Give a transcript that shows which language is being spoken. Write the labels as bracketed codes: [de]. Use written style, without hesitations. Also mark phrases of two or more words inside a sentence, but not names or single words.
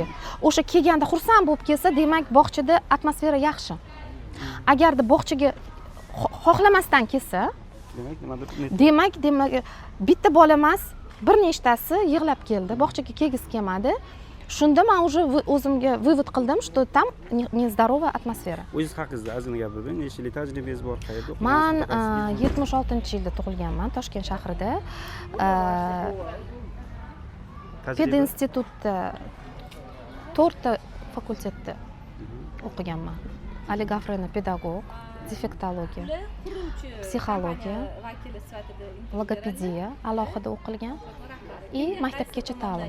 [uz] O'sha kelganda xursand bo'lib kelsa, demak bog'chada atmosfera yaxshi. Agarda bog'chaga xohlamasdan kelsa, demak bitta bola emas, bir nechtasi yig'lab keldi, bog'chaga kelgisi kelmadi. Shunda men уже o'zimga vывод qildim, [ru] что там нездоровая атмосфера. [uz] O'zingiz haqingizda ozgina gapirib, necha yillik tajribangiz bor, qayerda Men o'qigansiz? 76-yilda tug'ilganman, Toshkent shahrida. Tajriba? Pedinstitutda 4 ta fakultetda o'qiganman. Oligofrena pedagog, defektologiya, psixologiya, logopediya alohida o'qilgan и maktabgacha ta'lim.